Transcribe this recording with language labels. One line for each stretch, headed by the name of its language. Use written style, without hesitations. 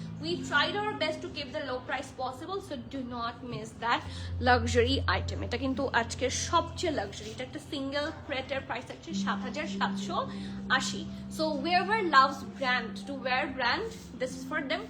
English: We tried our best to keep the low price possible, so do not miss that luxury item.
Bangla: এটা কিন্তু আজকের সবচেয়ে luxury. এটা একটা সিঙ্গেল প্রেটের প্রাইস হচ্ছে 7,780।
English: So whoever loves brand to wear brand, this is for them.